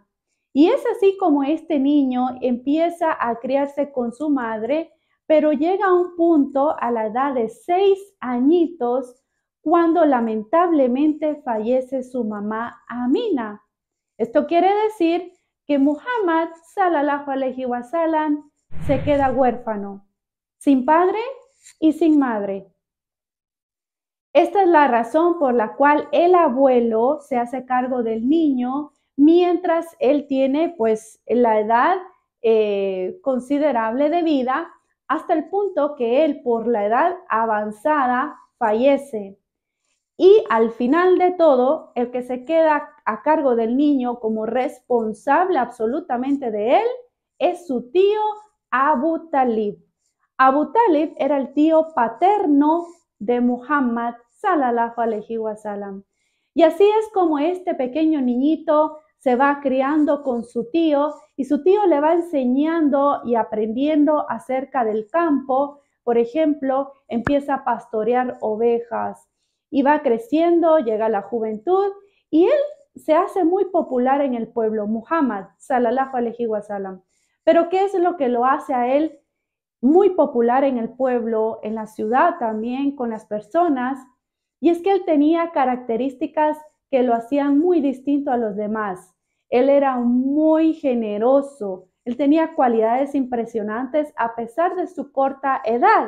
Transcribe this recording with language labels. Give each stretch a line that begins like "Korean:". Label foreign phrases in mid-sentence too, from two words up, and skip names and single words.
Spanish: Y es así como este niño empieza a criarse con su madre, pero llega a un punto a la edad de 6 añitos cuando lamentablemente fallece su mamá Amina. Esto quiere decir que Muhammad
Arabic: صلى الله عليه وسلم
Spanish: se queda huérfano, sin padre y sin madre. Esta es la razón por la cual el abuelo se hace cargo del niño mientras él tiene pues la edad considerable de vida, hasta el punto que él por la edad avanzada fallece. Y al final de todo, el que se queda a cargo del niño como responsable absolutamente de él es su tío Abu Talib. Abu Talib era el tío paterno de Muhammad
Arabic: صلى الله عليه وسلم.
Spanish: Y así es como este pequeño niñito se va criando con su tío, y su tío le va enseñando y aprendiendo acerca del campo. Por ejemplo, empieza a pastorear ovejas y va creciendo, llega la juventud y él se hace muy popular en el pueblo,
Arabic: محمد صلى الله عليه وسلم.
Spanish: Pero ¿qué es lo que lo hace a él muy popular en el pueblo, en la ciudad también, con las personas? Y es que él tenía características que lo hacían muy distinto a los demás. Él era muy generoso, él tenía cualidades impresionantes a pesar de su corta edad.